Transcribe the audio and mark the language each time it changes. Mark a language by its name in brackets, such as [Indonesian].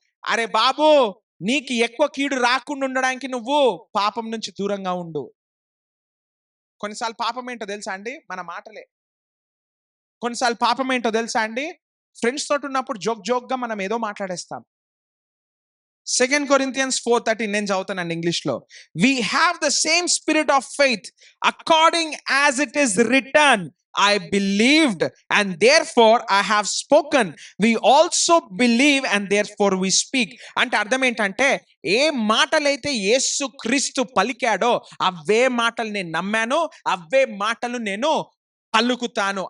[Telugu] అరే బాబు, నీకు ఎక్కువ కీడు రాకుండా ఉండడానికి నువ్వు పాపం నుంచి దూరంగా ఉండు. కొన్నిసార్లు పాపం ఏంటో తెలుసా అండి? మన మాటలే. కొన్నిసార్లు పాపం ఏంటో తెలుసా అండి? ఫ్రెండ్స్ తోటి ఉన్నప్పుడు జోక్గా మనం ఏదో మాట్లాడేస్తాం. 2 Corinthians 4:13 నేను చదువుతానండి ఇంగ్లీష్లో. [English] We have the same spirit of faith according as it is written, I believed and therefore I have spoken. We also believe and therefore we speak. [Telugu] అంటే అర్థం ఏంటంటే, ఏ మాటలైతే యేసు క్రీస్తు పలికాడో అవే మాటలు నేను నమ్మాను, అవే మాటలు నేను పలుకుతాను.